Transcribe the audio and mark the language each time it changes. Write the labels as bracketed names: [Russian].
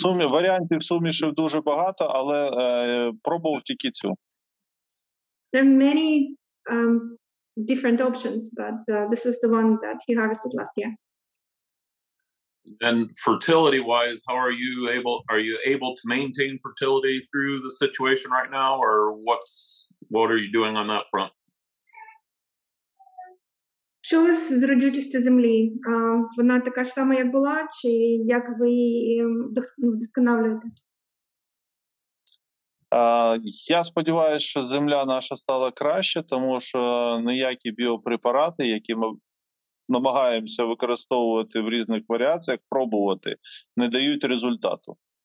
[Ukrainian] Варіантів сумішів дуже багато, але пробував тільки цю. [English] There are many different options, but this is the one that he harvested last year. And fertility-wise, how are you able to maintain fertility through the situation right now, or what are you doing on that front? [Ukrainian] Що у вас з родючістю землі? Вона така ж сама, як була, чи як ви її вдосконалюєте? Я сподіваюся, що земля наша стала краще, тому що ніякі біопрепарати, які ми намагаємося використовувати в різних варіаціях, пробувати, не дають результату.